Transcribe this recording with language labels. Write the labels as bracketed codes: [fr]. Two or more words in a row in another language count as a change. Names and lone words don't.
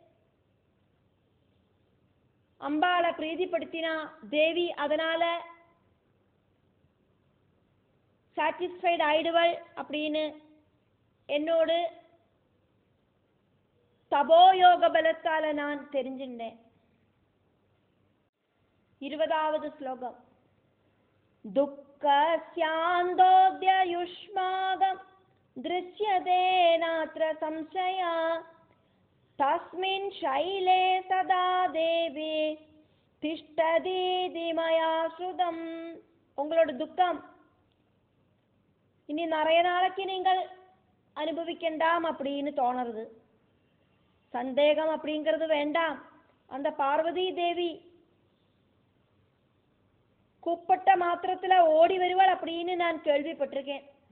[ta] அம்பாளை பிரீதிப்படுத்தினா தேவி அதனால சாட்டிஸ்ஃபைட் ஆயிடுவள் அப்படின்னு என்னோடு தபோயோக பலத்தால நான் தெரிஞ்சின்றேன். 20வது ஸ்லோகம். [sa] துக்கஸ்யாந்தோத்யயுஷ்மாகம் दृश्यते नात्र संशया तस्मिन् शैले सदा देवी तिष्ठति मया श्रुतम्. [ta] உங்களோட துக்கம் இனி நிறைய நாளைக்கு நீங்கள் அனுபவிக்கண்டாம் அப்படின்னு தோணுறது. சந்தேகம் அப்படிங்கிறது வேண்டாம். அந்த பார்வதி தேவி கூப்பிட்ட மாத்திரத்துல ஓடி வருவாள் அப்படின்னு நான் கேள்விப்பட்டிருக்கேன்.